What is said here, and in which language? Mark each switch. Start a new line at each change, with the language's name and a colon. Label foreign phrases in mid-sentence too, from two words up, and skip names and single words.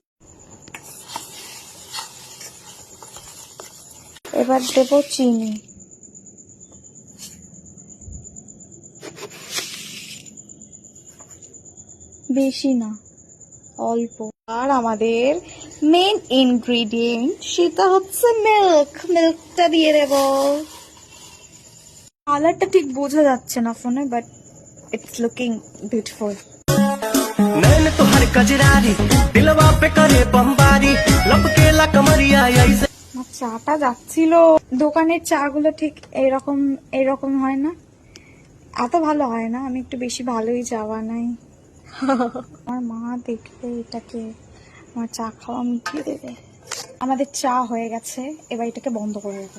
Bangla: এবার দেবো চিনি, বেশি না অল্প। আর আমাদের
English: main ingredient
Bangla: সেটা হচ্ছে মিল্ক। মিল্কটা দিয়ে দেব। কালারটা ঠিক বোঝা যাচ্ছে না ফোনে,
English: But it's looking beautiful.
Bhojpuri: नैन तुहर कजरारी दिलवा पे करे बमबारी लपकेला कमरिया ऐसे।
Bangla: আমার চাটা যাচ্ছিল। দোকানের চা গুলো ঠিক এরকম এরকম হয় না, এত ভালো হয় না। আমি একটু বেশি ভালোই চা বানাই। আমার মা দেখলে এটাকে আমার চা খাওয়া মিটিয়ে দেবে। আমাদের চা হয়ে গেছে, এবার এটাকে বন্ধ করে দেবো।